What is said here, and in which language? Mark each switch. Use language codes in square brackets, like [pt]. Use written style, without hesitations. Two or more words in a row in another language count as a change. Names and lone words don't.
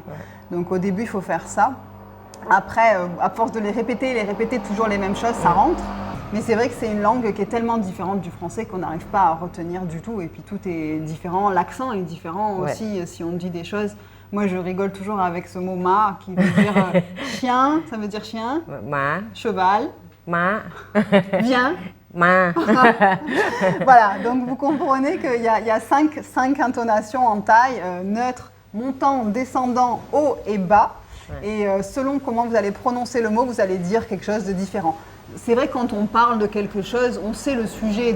[fr] Donc, au début, il faut faire ça. Après, à force de les répéter toujours les mêmes choses, ça rentre. Mais c'est vrai que c'est une langue qui est tellement différente du français qu'on n'arrive pas à retenir du tout. Et puis tout est différent. L'accent est différent aussi si on dit des choses. Moi, je rigole toujours avec ce mot ma qui veut dire chien. Ça veut dire chien. [th] หมา [fr] Cheval. [th] ม้า [fr] Viens. [th] มา [fr] Voilà. Donc vous comprenez qu'il y a cinq intonations en thaï neutre, montant, descendant, haut et bas. Et selon comment vous allez prononcer le mot, vous allez dire quelque chose de différent. C'est vrai, quand on parle de quelque chose, on sait le sujet.